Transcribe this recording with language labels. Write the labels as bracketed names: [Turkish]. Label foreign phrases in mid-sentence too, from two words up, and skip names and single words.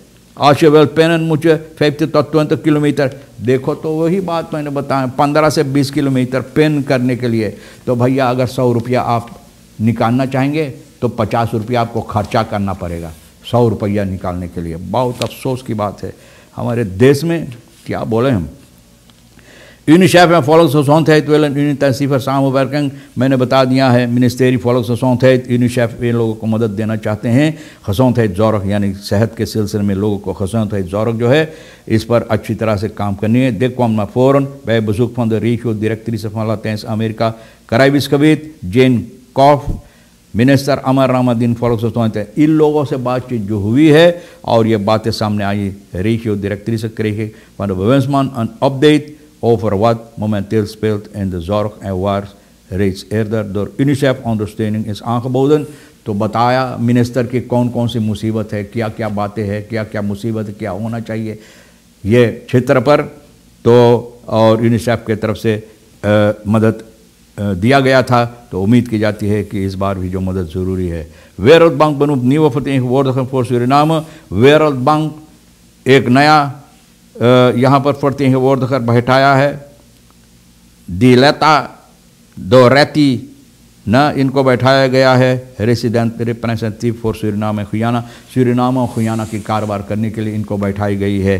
[Caribbean Hindustani] आशेवेल पेन मुझे 50 tot 20 किलोमीटर, देखो तो वही बात मैंने बताया, 15 से 20 किलोमीटर पेन करने के लिए। तो भैया अगर 100 रुपया आप निकालना चाहेंगे तो 50 रुपया आपको खर्चा करना पड़ेगा 100 रुपया निकालने के लिए। बहुत अफसोस की बात है हमारे देश में, क्या बोले हम। [Dutch] UNICEF en Volksgezondheid willen intensiever samenwerking। [Caribbean Hindustani] मैंने बता दिया है, मिनिस्ट्री Volksgezondheid, UNICEF इन लोगों को मदद देना चाहते हैं। gezondheidszorg यानी सेहत के सिलसिले में लोगों को gezondheidszorg जो है इस पर अच्छी तरह से काम करनी है। [Dutch] Dit kwam naar voren bij bezoek van de regio-directrice van Latijns-Amerika Caribisch gebied Jane Koff, [Caribbean Hindustani] मिनिस्टर अमर रामादीन Volksgezondheid। इन लोगों से बातचीत जो हुई है और ये बातें सामने आई, [Dutch] regio-directrice kregen van de bewindsman een update over wat momenteel speelt in de zorg en waar reeds eerder door UNICEF ondersteuning is aangeboden। [Caribbean Hindustani] तो बताया मिनिस्टर की कौन कौन सी मुसीबत है, क्या क्या बातें हैं, क्या क्या मुसीबत है, क्या होना चाहिए ये क्षेत्र पर। तो और यूनिसेफ की तरफ से मदद दिया गया था, तो उम्मीद की जाती है कि इस बार भी जो मदद ज़रूरी है। [Dutch] Wereldbank benoemt nieuwe vertegenwoordiger voor Suriname। [Caribbean Hindustani] Wereldbank एक नया यहाँ पर vertegenwoordiger बैठाया है दिलेता दो रेती न इनको बैठाया गया है [English] Resident representative for Suriname Guyana, [Caribbean Hindustani] सूरीनाम और खुयाना की कारोबार करने के लिए इनको बैठाई गई है।